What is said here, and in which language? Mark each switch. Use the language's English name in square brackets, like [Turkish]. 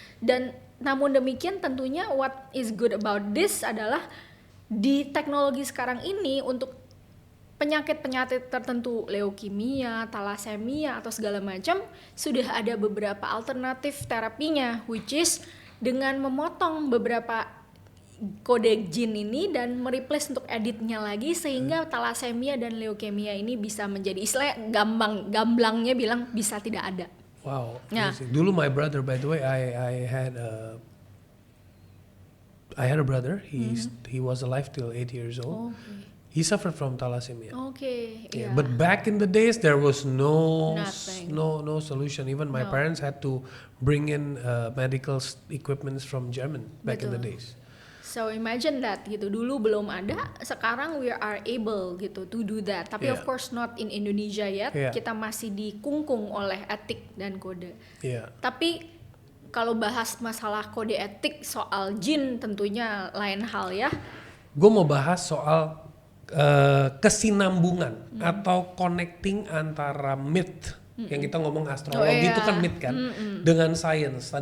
[Indonesian] Dan namun demikian tentunya [English] what is good about this [Indonesian] adalah di teknologi sekarang ini untuk penyakit-penyakit tertentu, leukemia, thalassemia atau segala macam, sudah ada beberapa alternatif terapinya, [English] which is [Indonesian] dengan memotong beberapa kode gene ini dan mereplace untuk editnya lagi sehingga thalassemia dan leukemia ini bisa menjadi, istilahnya gamblangnya bilang bisa tidak ada. Wow. Dulu [English] my brother, by the way, I had a brother. He was alive till 8 years old. He suffered from thalassemia. But back in the days, there was no solution. Even my parents had to bring in medical equipments from German back in the days. So imagine that [Indonesian] gitu. Dulu belum ada, sekarang [English] we are able gitu to do that. [Indonesian] Tapi [English] of course not in Indonesia yet. [Indonesian] Kita masih dikungkung oleh etik dan kode. Tapi kalau bahas masalah kode etik soal jin tentunya lain hal ya. Gue mau bahas soal kesinambungan atau connecting antara myth yang kita ngomong astrologi itu kan myth kan dengan science.